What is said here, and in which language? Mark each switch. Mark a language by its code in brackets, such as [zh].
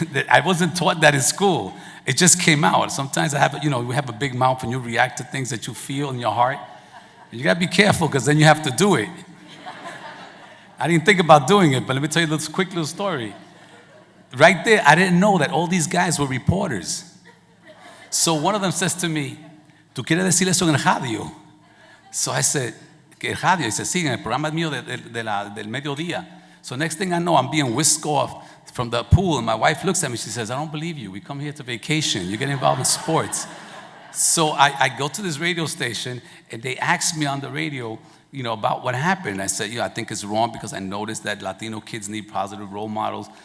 [en] I wasn't taught that in school. It just came out. Sometimes we have a big mouth and you react to things that you feel in your heart. You gotta be careful because then you have to do it. I didn't think about doing it, but let me tell you this quick little story. Right there, I didn't know that all these guys were reporters. So one of them says to me, [es] ¿Tú quieres decir eso en el radio? [en] So I said, [es] ¿qué radio? [en] He said, [es] sí, en el programa mío del mediodía. [en] So next thing I know, I'm being whisked off from the pool, and my wife looks at me, she says, I don't believe you. We come here to vacation. You get involved in sports. So I go to this radio station, and they asked me on the radio, about what happened. I said, I think it's wrong because I noticed that Latino kids need positive role models.